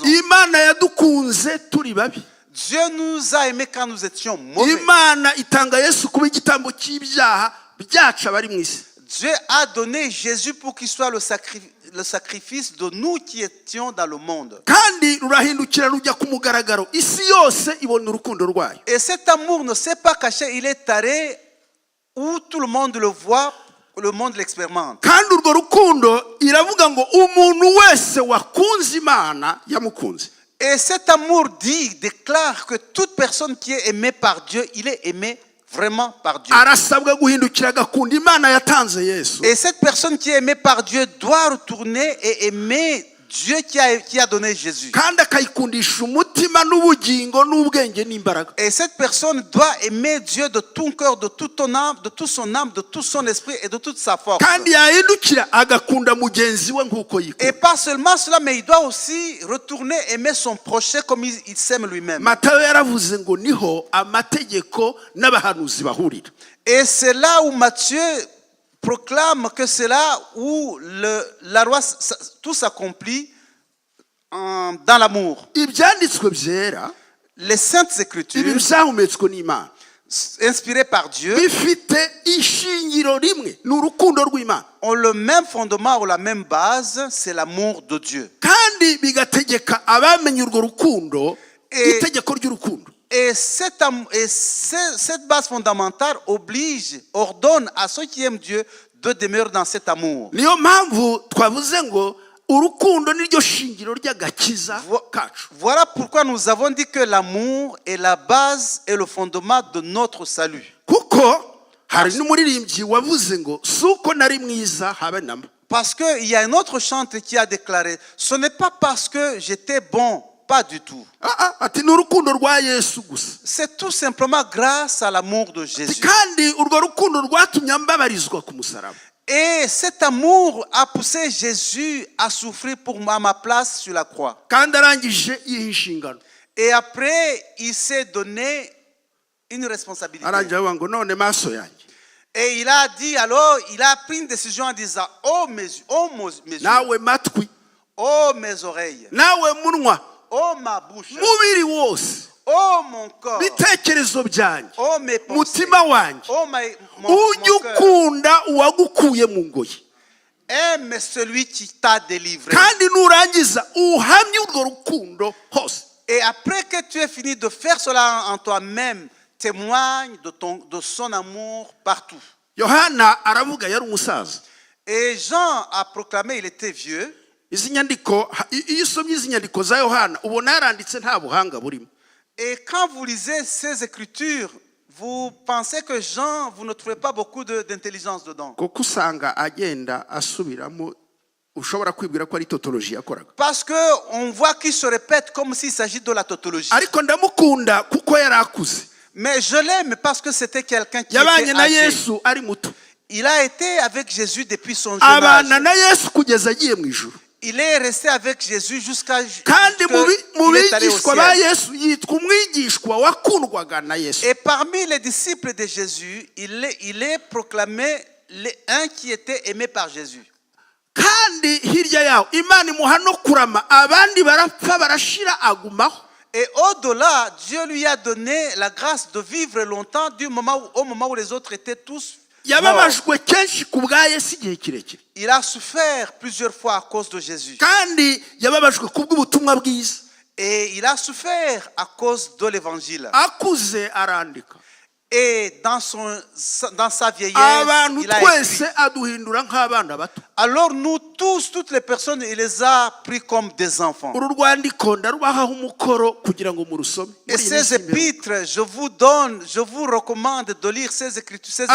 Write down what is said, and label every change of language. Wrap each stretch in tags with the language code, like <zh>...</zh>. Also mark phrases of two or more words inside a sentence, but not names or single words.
<rw>Imana yadukunze turi babi.</rw> <fr>Dieu nous a aimés quand nous étions mauvais.</fr> <rw>Imana itanga Yesu kuba igitambo cy'ibyaha byacu abari mu isi.</rw> <fr>Dieu a donné Jésus pour qu'il soit le sacrifice de nous qui étions dans le monde.</fr> <rw>Kandi rurahindukira rujya ku mugaragaro, isi yose ibona urukundo rwayo.</rw> <fr>Et cet amour ne s'est pas caché, il est taré où tout le monde le voit le monde l'expérimente.</fr> <rw>kandi urwo rukundo iravuga ngo umuntu wese wakunze imana yamukunze.</rw> <fr>Et cet amour déclare que toute personne qui est aimée par Dieu, il est aimé vraiment par Dieu.</fr> <rw>arasabwa guhindukira agakunda imana yatanze Yesu.</rw> <fr>Et cette personne qui est aimée par Dieu doit retourner et aimer Dieu qui a donné Jésus.</fr> <rw>kandi akayikundisha umutima n'ubugingo n'ubwenge n'imbaraga.</rw> <fr>Et cette personne doit aimer Dieu de tout cœur, de toute son âme, de tout son esprit et de toute sa force.</fr> <rw>kandi yahindukira agakunda mugenzi we nk'uko</rw> <fr>Et</fr> <rw>yikunda.</rw> <fr>pas seulement cela, mais il doit aussi retourner aimer son prochain comme il s'aime lui-même.</fr> <rw>Matayo yaravuze ngo niho amategeko n'abahanuzi bahurira.</rw> <fr>Et c'est là où Matthieu proclame que c'est là où la loi, tout s'accomplit dans l'amour.</fr> <rw>ibyanditswe byera</rw> <fr>Les saintes</fr> <rw>ibi</rw> <fr>écritures,</fr> <rw>byahumetswe n'Imana</rw> <fr>inspirées par Dieu,</fr> <rw>bifite ishingiro rimwe ni urukundo rw'Imana</rw> <fr>ont le même fondement ou la même base, c'est l'amour de Dieu.</fr> <rw>kandi bigategeka abamenye urwo rukundo itegeko ry'urukundo.</rw> <fr>Et cette base fondamentale ordonne à ceux qui aiment Dieu de demeurer dans cet amour.</fr> <rw>niyo mpamvu twavuze ngo urukundo niryo shingiro ry'agakiza kacu.</rw> <fr>Voilà pourquoi nous avons dit que l'amour est la base et le fondement de notre salut.</fr> <rw>kuko hari n'umuririmbyi wavuze ngo si uko nari mwiza habe namba.</rw> <fr>Parce qu'il y a un autre chanteur qui a déclaré, ce n'est pas parce que j'étais bon, pas du tout.</fr> <rw>ati ni urukundo rwa Yesu gusa.</rw> <fr>C'est tout simplement grâce à l'amour de Jésus.</fr> <rw>kandi urwo rukundo rwatumye mbabarizwa ku musaraba.</rw> <fr>Et cet amour a poussé Jésus à souffrir à ma place sur la croix.</fr> <rw>kandi arangije yiha inshingano.</rw> <fr>Et après, il s'est donné une responsabilité.</fr> <rw>arangije avuga ngo none maso yanjye.</rw> <fr>Et il a dit alors, il a pris une décision en disant, oh mes yeux,</fr> <rw>nawe matwi.</rw> <fr>oh mes oreilles,</fr> <rw>nawe munwa.</rw> <fr>oh ma bouche,</fr> <rw>mubiri wose.</rw> <fr>oh mon corps,</fr> <rw>bitekerezo byanjye.</rw> <fr>oh mes pensées,</fr> <rw>mutima wanjye.</rw> <fr>oh mon</fr> <rw>ujye</rw> <fr>cœur,</fr> <rw>ukunda uwagukuye mu ngoyi.</rw> <fr>aime celui qui t'a délivré.</fr> <rw>kandi nurangiza uhamye urwo rukundo hose.</rw> <fr>Et après que tu aies fini de faire cela en toi-même, témoigne de son amour partout.</fr> <rw>Yohana aravuga yari umusaza.</rw> <fr>Et Jean a proclamé, il était vieux.</fr> <rw>izi nyandiko iyo usomye izi nyandiko za Yohana ubona yaranditse nta buhanga burimo.</rw> <fr>Et quand vous lisez ces écritures, vous pensez que Jean, vous ne trouvez pas beaucoup d'intelligence dedans.</fr> <rw>kuko usanga agenda asubiramo ushobora kwibwira ko ari tautologie yakoraga.</rw> <fr>Parce qu'on voit qu'il se répète comme s'il s'agit de la tautologie.</fr> <rw>ariko ndamukunda kuko yari akuze.</rw> <fr>Mais je l'aime parce que c'était quelqu'un qui</fr> <rw>yabanye</rw> <fr>était</fr> <rw>na</rw> <fr>âgé.</fr> <rw>Yesu ari muto.</rw> <fr>Il a été avec Jésus depuis son jeune</fr> <rw>abana</rw> <fr>âge.</fr> <rw>na Yesu kugeza agiye mu ijuru.</rw> <fr>Il est resté avec Jésus jusqu'à</fr> <rw>kandi mu</rw> <fr>qu'il est allé au</fr> <rw>bigishwa ba</rw> <fr>ciel.</fr> <rw>Yesu yitwa umwigishwa wakundwaga na Yesu.</rw> <fr>Et parmi les disciples de Jésus, il est proclamé un qui était aimé par Jésus.</fr> <rw>kandi hirya yaho Imana imuha no kurama abandi barapfa barashira agumaho.</rw> <fr>Et au-delà, Dieu lui a donné la grâce de vivre longtemps au moment où les autres étaient tous morts.</fr> <rw>yababajwe kenshi ku bwa Yesu igihe kirekire.</rw> <fr>Il a souffert plusieurs fois à cause de Jésus.</fr> <rw>kandi yababajwe ku bw'ubutumwa bwiza.</rw> <fr>Et il a souffert à cause de l'évangile.</fr> <rw>akuze arandika.</rw> <fr>Et dans sa vieillesse,</fr> <rw>abantu</rw> <fr>il a</fr> <rw>twese</rw> <fr>écrit.</fr> <rw>aduhindura nk'abana bato.</rw> <fr>Alors nous tous, toutes les personnes, il les a pris comme des enfants.</fr> <rw>uru rwandiko ndarubahaho umukoro kugira ngo murusome.</rw> <fr>Et ces épîtres, je vous recommande de lire ces écritures, ces</fr>